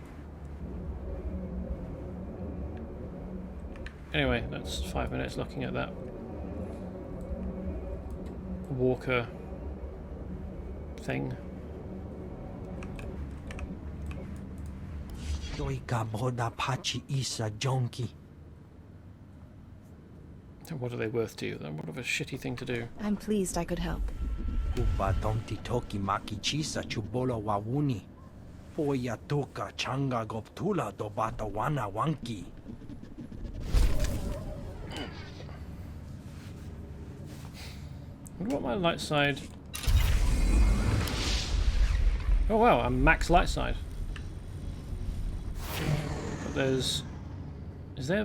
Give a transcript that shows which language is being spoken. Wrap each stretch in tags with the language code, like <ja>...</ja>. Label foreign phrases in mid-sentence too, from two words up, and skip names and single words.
<en>Anyway, that's 5 minutes looking at that walker thing. What are they worth to you then? What of a shitty thing to do? I'm pleased I could help. Upa tomti toki maki chisa chubolo wawuni. Poya toka changa goptula dobata wana wanki. I wonder what my light side. Oh wow, I'm max light side. But there's. Is there.</en>